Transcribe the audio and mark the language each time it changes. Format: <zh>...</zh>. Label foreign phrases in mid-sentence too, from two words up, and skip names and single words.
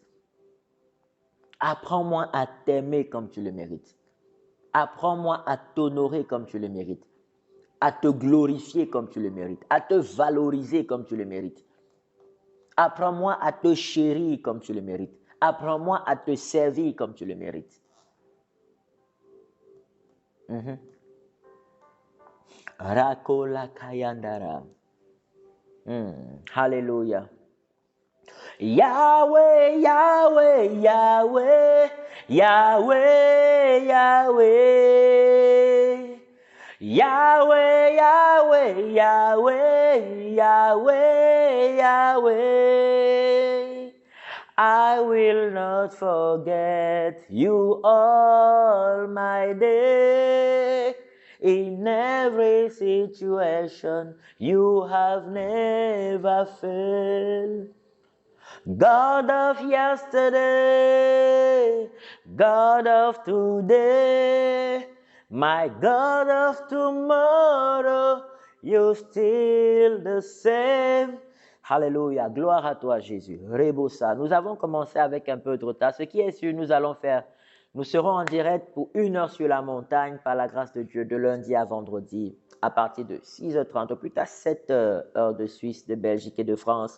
<fr>Apprends-moi à t'aimer comme tu le mérites. Apprends-moi à t'honorer comme tu le mérites. À te glorifier comme tu le mérites. À te valoriser comme tu le mérites. Apprends-moi à te chérir comme tu le mérites. Apprends-moi à te servir comme tu le mérites. Rakola Kayandara. Hallelujah. Yahweh, Yahweh, Yahweh, Yahweh, Yahweh. Yahweh, Yahweh, Yahweh, Yahweh, Yahweh.</fr> <en>I will not forget you all my day. In every situation, you have never failed. God of yesterday, God of today, my God of tomorrow, you're still the same.</en> <fr>Alléluia, gloire à toi Jésus. Rebosa. Nous avons commencé avec un peu de retard. Ce qui est sûr, nous serons en direct pour 1 heure sur la montagne par la grâce de Dieu de lundi à vendredi à partir de 6h30, plus tard 7h, heure de Suisse, de Belgique et de France.</fr>